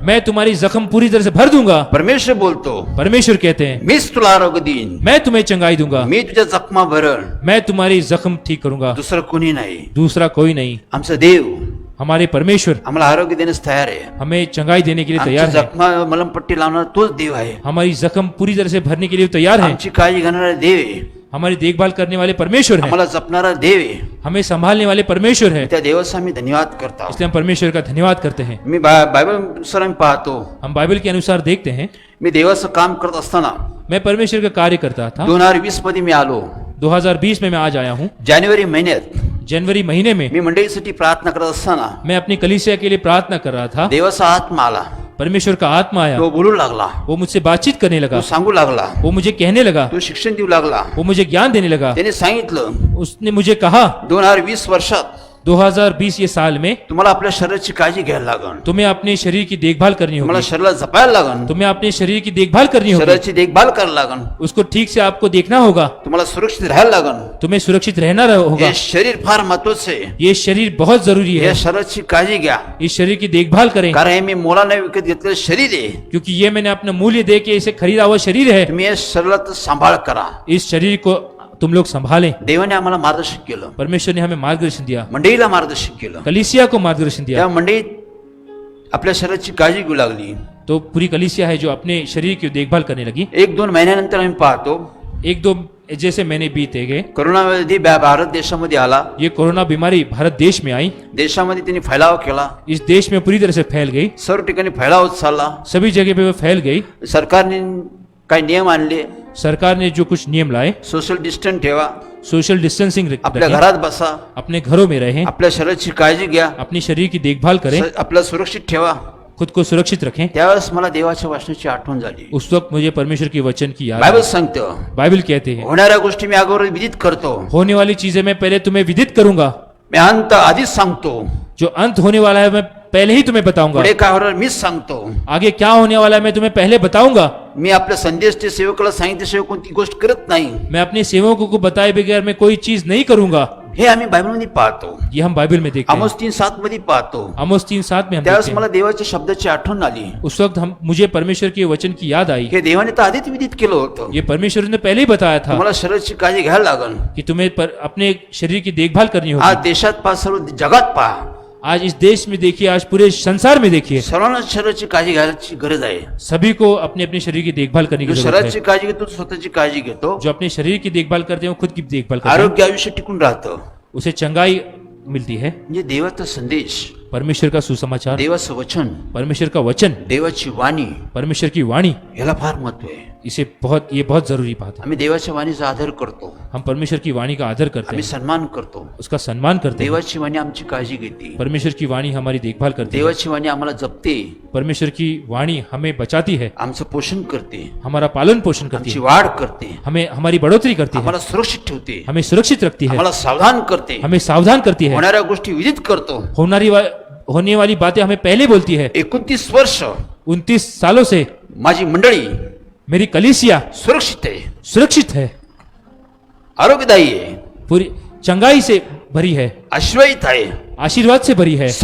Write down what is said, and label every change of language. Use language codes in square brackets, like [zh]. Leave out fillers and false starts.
[hi] मैं तुम्हारी जख्म पूरी तरह से भर दूंगा। [mr] परमेश्वर बोलतो, [hi] परमेश्वर कहते हैं [mr] मीच तुला आरोग्य देईन, [hi] मैं तुम्हें चंगाई दूंगा, [mr] मी तुझ्या जखमा भरण, [hi] मैं तुम्हारी जख्म ठीक करूंगा, [mr] दुसरं कोणी नाही. [hi] दूसरा कोई नहीं। [mr] आमचा देव [hi] हमारे परमेश्वर [mr] आम्हाला आरोग्य देण्यास तयार आहे. [hi] हमें चंगाई देने के लिए [mr] आमची [hi] तैयार है. [mr] जखमा मलमपट्टी लावणारा तोच देव आहे. [hi] हमारी जख्म पूरी तरह से भरने के लिए तैयार है. [mr] आमची काळजी घेणारा देव आहे. [hi] हमारी देखभाल करने वाले परमेश्वर है. [mr] आम्हाला जपणारा देव आहे. [hi] हमें संभालने वाले परमेश्वर है. [mr] त्या देवाचा आम्ही धन्यवाद करतो. [hi] इसलिए हम परमेश्वर का धन्यवाद करते हैं. [mr] मी बायबल सर आम्ही पाहतो. [hi] हम बाइबल के अनुसार देखते हैं. [mr] मी देवाचं काम करत असताना [hi] मैं परमेश्वर का कार्य करता था. [mr] 2020 मध्ये मी आलो. [hi] 2020 में मैं आज आया हूँ. [mr] जानेवारी महिन्यात [hi] जनवरी महीने में [mr] मी मंडळीसाठी प्रार्थना करत असताना [hi] मैं अपनी कलीसिया के लिए प्रार्थना कर रहा था. [mr] देवाचा आत्मा आला. [hi] परमेश्वर का आत्मा आया. [mr] तो बोलू लागला. [hi] वो मुझसे बातचीत करने लगा. [mr] तो सांगू लागला. [hi] वो मुझे कहने लगा. [mr] तो शिक्षण देऊ लागला. [hi] वो मुझे ज्ञान देने लगा. [mr] त्याने सांगितलं [hi] उसने मुझे कहा [mr] 2020 वर्षात [hi] 2020 ये साल में [mr] तुम्हाला आपल्या शरीराची काळजी घ्यायला लागल. [hi] तुम्हें अपने शरीर की देखभाल करनी [mr] तुम्हाला [hi] होगी. [mr] शरीराला जपायला लागल. [hi] तुम्हें अपने शरीर की देखभाल करनी होगी. [mr] शरीराची देखभाल करायला लागल. [hi] उसको ठीक से आपको देखना होगा. [mr] तुम्हाला सुरक्षित राहायला लागल. [hi] तुम्हें सुरक्षित रहना होगा. [mr] हे शरीर फार महत्वाचं आहे. [hi] ये शरीर बहुत जरूरी है. [mr] या शरीराची काळजी घ्या. [hi] इस शरीर की देखभाल करें, [mr] कारण हे मी मोलाने विकत घेतलेलं शरीर आहे. [hi] क्योंकि ये मैंने अपना मूल्य दे के इसे खरीदा हुआ शरीर है. [mr] तुम्ही या शरीराचा सांभाळ करा. [hi] इस शरीर को तुम लोग संभालें. [mr] देवाने आम्हाला मार्गदर्शन केलं. [hi] परमेश्वर ने हमें मार्गदर्शन दिया. [mr] मंडळीला मार्गदर्शन केलं. [hi] कलीसिया को मार्गदर्शन दिया. [mr] त्या मंडळीत आपल्या शरीराची काळजी घेऊ लागली. [hi] तो पूरी कलीसिया है जो अपने शरीर की देखभाल करने लगी. [mr] 1-2 महिन्यानंतर आम्ही पाहतो [hi] 1-2 जैसे महीने बीते गए. [mr] करोनामध्ये भारत देशामध्ये आला. [hi] ये कोरोना बीमारी भारत देश में आई. [mr] देशामध्ये त्यांनी फैलाव केला. [hi] इस देश में पूरी तरह से फैल गई. [mr] सर्व ठिकाणी फैलाव होत चालला. [hi] सभी जगह पे वो फैल गई. [mr] सरकारने काही नियम आणले. [hi] सरकार ने जो कुछ नियम लाए, [mr] सोशल डिस्टन्स ठेवा. [hi] सोशल डिस्टेंसिंग [mr] आपल्या [hi] रखें, [mr] घरात बसा. [hi] अपने घरों में रहें, [mr] आपल्या शरीराची काळजी घ्या. [hi] अपनी शरीर की देखभाल करें, [mr] आपल्याला सुरक्षित ठेवा. [hi] खुद को सुरक्षित रखें. [mr] त्यावेळेस मला देवाच्या वचनाची आठवण झाली. [hi] उस वक्त मुझे परमेश्वर की वचन की याद [mr] बायबल [hi] आई. [mr] सांगतो [hi] बाइबल कहते हैं, [mr] होणाऱ्या गोष्टी मी अगोदर विदित करतो. [hi] होने वाली चीजें मैं पहले तुम्हें विदित करूंगा. [mr] मी अंत आधीच सांगतो. [hi] जो अंत होने वाला है मैं पहले ही तुम्हें बताऊंगा. [mr] पुढे काय होणार मीच सांगतो. [hi] आगे क्या होने वाला है मैं तुम्हें पहले बताऊंगा. [mr] मी आपल्या संदेशच्या सेवकाला सांगितल्याशिवाय कोणती गोष्ट करत नाही. [hi] मैं अपने सेवकों को बताए बगैर मैं कोई चीज नहीं करूंगा. [mr] हे आम्ही बायबलमध्ये पाहतो. [hi] ये हम बाइबल में देखते हैं. [mr] आमोस 3:7 मध्ये पाहतो. [hi] आमोस 3:7 में हम [mr] त्यावेळेस [hi] देखते [mr] मला [hi] हैं. [mr] देवाच्या शब्दाची आठवण आली. [hi] उस वक्त मुझे परमेश्वर के वचन की याद आई. [mr] हे देवाने तर आधीच विदित केलं होतं. [hi] ये परमेश्वर ने पहले ही बताया था [mr] तुम्हाला शरीराची काळजी घ्यायला लागल. [hi] कि तुम्हें अपने शरीर की देखभाल करनी [mr] आज [hi] होगी. [mr] देशात पहा, सर्व जगात पहा, [hi] आज इस देश में देखिए, आज पूरे संसार में देखिए, [mr] सर्वांना शरीराची काळजी घ्यायची गरज आहे. [hi] सभी को अपने अपने शरीर की देखभाल करने की [mr] जो [hi] जरूरत [mr] शरीराची [hi] है. [mr] काळजी घेतो स्वतःची काळजी घेतो. [hi] जो अपने शरीर की देखभाल करते हैं वो खुद की देखभाल करते हैं. [mr] आरोग्य आयुष्य टिकून राहतं. [hi] उसे चंगाई मिलती है. [mr] म्हणजे देवाचा संदेश, [hi] परमेश्वर का सुसमाचार, [mr] देवाचं वचन, [hi] परमेश्वर का वचन, [mr] देवाची वाणी [hi] परमेश्वर की वाणी, [mr] याला फार महत्व आहे. [hi] ये बहुत जरूरी बात है. [mr] आम्ही देवाच्या वाणीचा आदर करतो. [hi] हम परमेश्वर की वाणी का आदर करते [mr] आम्ही [hi] हैं, [mr] सन्मान करतो. [hi] उसका सम्मान करते हैं. [mr] देवाची वाणी आमची काळजी घेते. [hi] परमेश्वर की वाणी हमारी देखभाल करती है. [mr] देवाची वाणी आम्हाला जपते. [hi] परमेश्वर की वाणी हमें बचाती है, [mr] आमचं पोषण करते. [hi] हमारा पालन पोषण करती है, [mr] वाढ करते. [hi] हमें हमारी बढ़ोतरी करती है, [mr] आम्हाला सुरक्षित ठेवते. [hi] हमें सुरक्षित रखती है, [mr] आम्हाला सावधान करते. [hi] हमें सावधान करती है. [mr] होणाऱ्या गोष्टी विदित करतो. [hi] होने वाली बातें हमें पहले बोलती है. [mr] 29 वर्ष [hi] 29 सालों से [mr] माझी मंडळी [hi] मेरी कलीसिया [mr] सुरक्षित आहे, [hi] सुरक्षित है, [mr] आरोग्यदायी आहे, [hi] पूरी चंगाई से भरी है, [mr] आश्वयित आहे. [hi] आशीर्वाद से भरी है.